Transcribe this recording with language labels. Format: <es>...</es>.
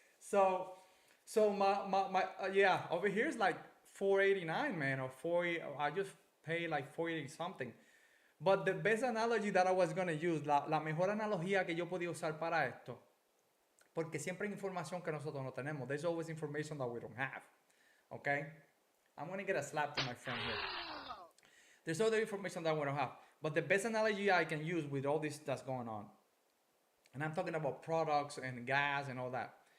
<en>So my yeah, over here is like 489, man, or 40. I just pay like 480 something. But the best analogy that I was gonna use,</en> <es>la mejor analogía que yo podía usar para esto, porque siempre hay información que nosotros no tenemos.</es> <en>There's always information that we don't have. Okay? I'm gonna get a slap to my friend here. There's other information that we don't have. But the best analogy I can use with all this that's going on, and I'm talking about products and gas and all that.</en>